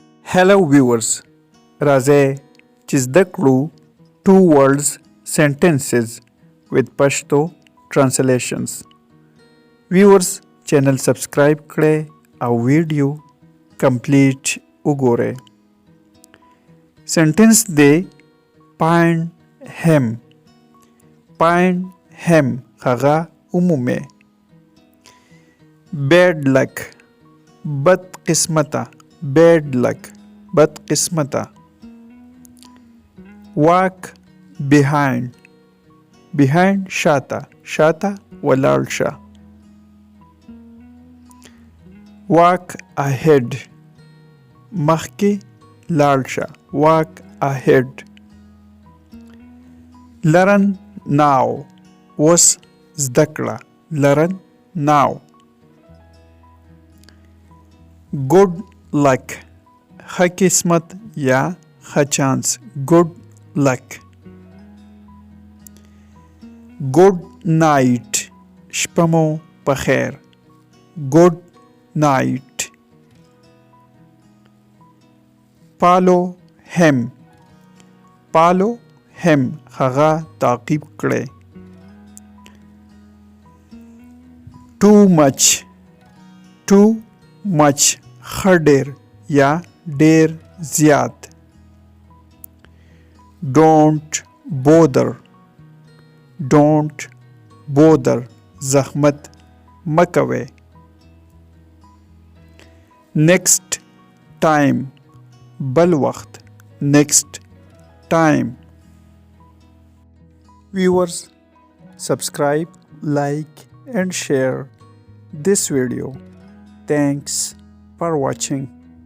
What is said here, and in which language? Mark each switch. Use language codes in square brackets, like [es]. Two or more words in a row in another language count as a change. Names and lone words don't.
[en] Hello viewers, [ps] راځئ چې زده کړو [en] two words sentences with Pashto translations. Viewers channel subscribe [ps] کړئ او ویډیو complete وګورئ. [en] Sentence دی find him. Find him [ps] هغه عمومه. [en] Bad luck [ps] بد قسمته. [en] Bad luck [ps] بد قسمته. [en] Walk behind. [ps] Behind شاته. شاته ولاړ شه. [en] Walk ahead [ps] مخکې لاړ شه. [en] Walk ahead. Learn now [ps] اوس زده کړه. [en] Learn now. Good luck [ps] ښه قسمت یا ښه چانس. [en] Good luck. Good night [ps] شپه مو پخیر. [en] Good night. Follow him. Follow him [ps] هغه تعقیب کړئ. [en] Too much. Too much [ps] ښه ډېر یا ډېر زیات. [en] Don't bother. Don't bother [ps] زحمت مه کوئ. [en] Next time [ps] بل وخت. [en] Next time. Viewers, subscribe, like and share this video. Thanks for watching.